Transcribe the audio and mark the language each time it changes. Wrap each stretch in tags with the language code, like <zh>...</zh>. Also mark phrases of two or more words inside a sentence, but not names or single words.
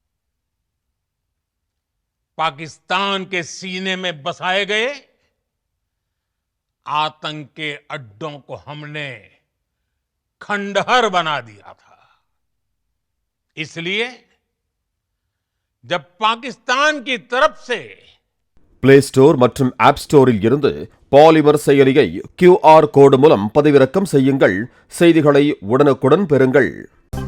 <hi>पाकिस्तान के सीने में बसाए गए आतंक के अड्डों को हमने खंडहर बना दिया था। इसलिए जब पाकिस्तान की तरफ से</hi> <ta>பிளே ஸ்டோர் மற்றும் ஆப் ஸ்டோரில் இருந்து பாலிமர் செயலியை</ta> <en>QR code</en> <ta>மூலம் பதிவிறக்கம் செய்யுங்கள். செய்திகளை உடனுக்குடன் பெறுங்கள்.</ta>